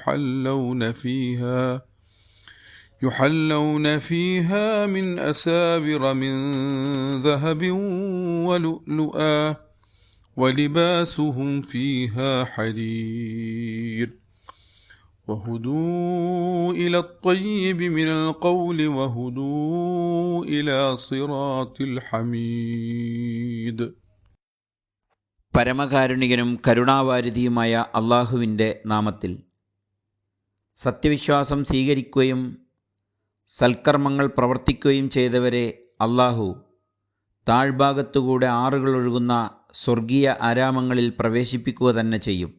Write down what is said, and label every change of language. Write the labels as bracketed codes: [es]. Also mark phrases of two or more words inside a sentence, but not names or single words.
[ar] يحلون فيها من أساور من ذهب ولؤلؤا ولباسهم فيها حرير وهدوا إلى الطيب من القول وهدوا إلى صراط الحميد. [ml] പരമകാരുണികനും കരുണാവാരിധിയുമായ അള്ളാഹുവിൻ്റെ നാമത്തിൽ. സത്യവിശ്വാസം സ്വീകരിക്കുകയും സൽക്കർമ്മങ്ങൾ പ്രവർത്തിക്കുകയും ചെയ്തവരെ അള്ളാഹു താഴ്ഭാഗത്തുകൂടെ ആറുകളൊഴുകുന്ന സ്വർഗീയ ആരാമങ്ങളിൽ പ്രവേശിപ്പിക്കുക തന്നെ ചെയ്യും.